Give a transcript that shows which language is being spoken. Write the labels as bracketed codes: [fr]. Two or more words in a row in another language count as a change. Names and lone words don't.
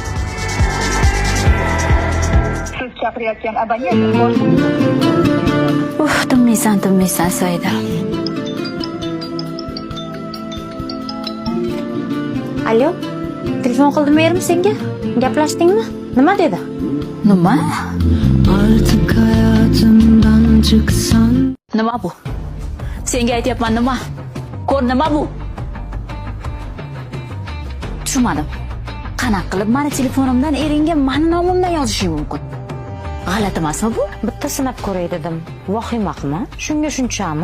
[uz] Siz chaqirayotgan abonent boshqa Tinmaysan, Saida. Alo, telefon qildimi erim senga? Gaplashdingmi? Nima dedi? Nima? [tr] Artık hayatımdan çıksan [uz] Nima bu? Senga aytyapman nima? Ko'r nima bu? Tushunmadim. Qanaqa qilib meni telefonimdan eringga meni nomimdan yozishi mumkin? G'alati emasmi bu? Bitta sinab ko'ray dedim. Vahima qilma. Shunga shunchami?